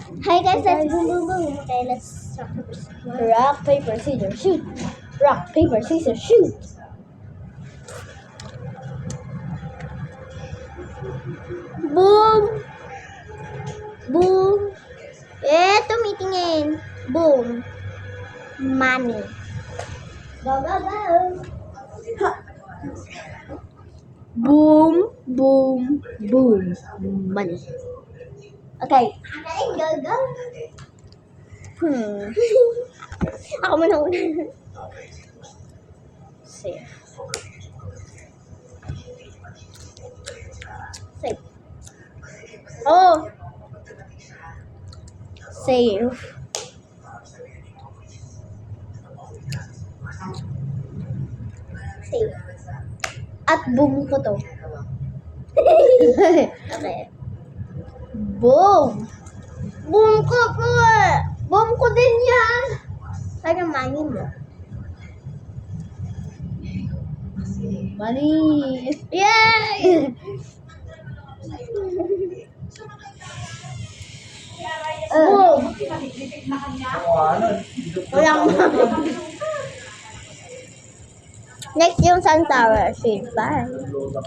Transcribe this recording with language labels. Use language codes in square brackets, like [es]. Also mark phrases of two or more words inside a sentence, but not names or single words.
[en] Hi guys, let's boom boom boom. Okay, let's Rock, paper, scissors, shoot. Rock, paper, scissors, shoot. boom boom. [tl] Tumitingin. [en] Boom. Money. Go go go. Boom, boom, boom. Money. Okay. Go go. [tl] Ako muna una. [en] Safe. Safe. Oh. Safe. Safe. [tl] At boom ko to. [en] Okay. Boom. [tl] Boom ko po. Boom ko din yan. Parang money mo. [en] Money. Yay! Boom. [tl] Walang Next yung [en] sunflower seed. Bye.